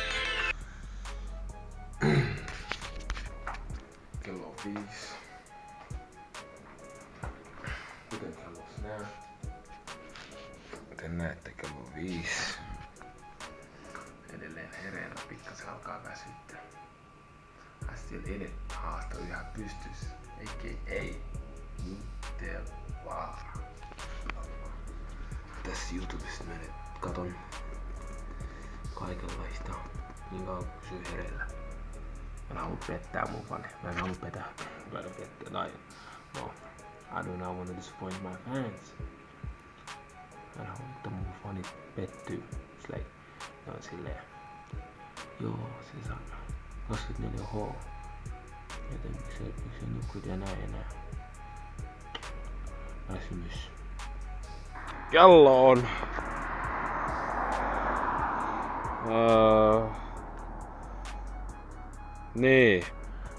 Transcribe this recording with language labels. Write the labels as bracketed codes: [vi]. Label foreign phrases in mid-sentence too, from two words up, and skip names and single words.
[fi] Kello on 5. Kuten näette, kello on 5. Edelleen hereillä, pikkasen alkaa väsyttää. [en] Still in it, [fi] haasta yhä pystyssä. [en] A.k.a. Nutella. [fi] Tässä YouTubesta menet katon kaikenlaista niin kauan kun pysyy hereillä. Mä en halua pettää mun fani. Mä en halua pettää. No, [en] I do not want to disappoint my fans. [fi] Mä en halua, että mun fanit pettyy. [en] It's like, [fi] ne on silleen. Joo, siis on 24H. Joten miksei nukut ja näin. Väsymys. Kello on niin.